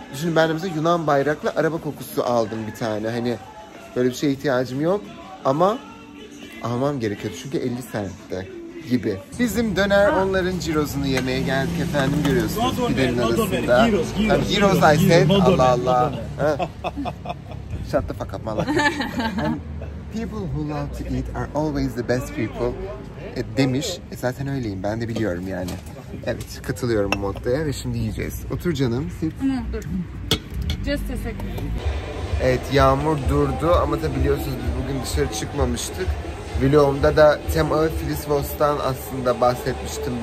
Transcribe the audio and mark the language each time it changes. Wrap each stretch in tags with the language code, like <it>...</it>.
<tr>Düşünün ben de mesela Yunan bayraklı araba kokusu aldım bir tane. Hani böyle bir şeye ihtiyacım yok ama almam gerekiyordu çünkü 50 cent'te gibi. Bizim döner onların cirosunu yemeye geldik efendim, görüyorsunuz pidenin arasında.</tr> <en>Gyros I said.</en> <tr>Allah Allah.</tr> <en>Shut the fuck up Malak. And people who love to eat are always the best people.</en> <tr>Demiş. Zaten öyleyim. Ben de biliyorum yani. Evet. Katılıyorum bu moddaya ve şimdi yiyeceğiz. Otur canım.</tr> <en>Sit.</en> <tr>Dur.</tr> <en>Just a second.</en> <tr>Evet. Yağmur durdu ama tabi biliyorsunuz biz bugün dışarı çıkmamıştık. Vlogumda da Tema Filisvos'tan aslında bahsetmiştim.</tr>